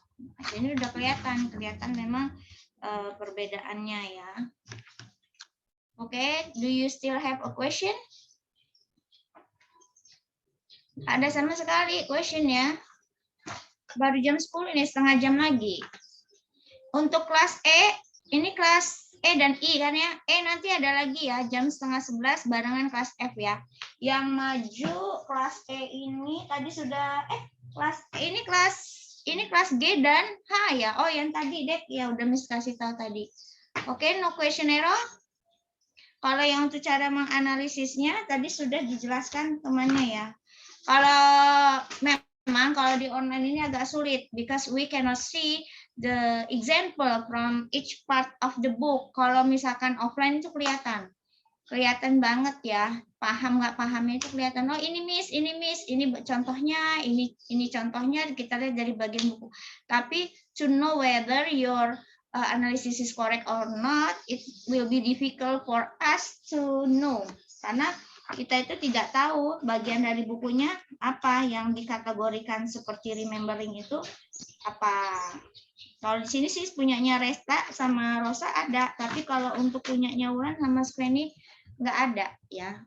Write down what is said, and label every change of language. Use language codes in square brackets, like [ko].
[id] Nah, ini udah kelihatan memang perbedaannya ya. [en] Oke, do you still have a question? [id] Ada sama sekali question ya. Baru jam 10 ini, setengah jam lagi. Untuk kelas E, ini kelas E dan I kan ya. E nanti ada lagi ya, jam setengah 11 barengan kelas F ya. Yang maju kelas E ini tadi sudah kelas E ini kelas G dan H ya. Oh, yang tadi Dek ya udah Miss kasih tahu tadi. Oke, [en] no question error. [id] Kalau yang untuk cara menganalisisnya tadi sudah dijelaskan temannya ya. Kalau memang kalau di online ini agak sulit [en] because we cannot see the example from each part of the book. [id] Kalau misalkan offline itu kelihatan banget ya. paham nggak pahamnya itu kelihatan. Oh ini miss, ini contohnya, ini contohnya kita lihat dari bagian buku. [en] Tapi to know whether your analysis is correct or not, it will be difficult for us to know. [id] Karena kita itu tidak tahu bagian dari bukunya apa yang dikategorikan seperti remembering itu apa. Kalau di sini sih punyanya Resta sama Rosa ada, tapi kalau untuk punyanya Wulan sama Skweni nggak ada ya.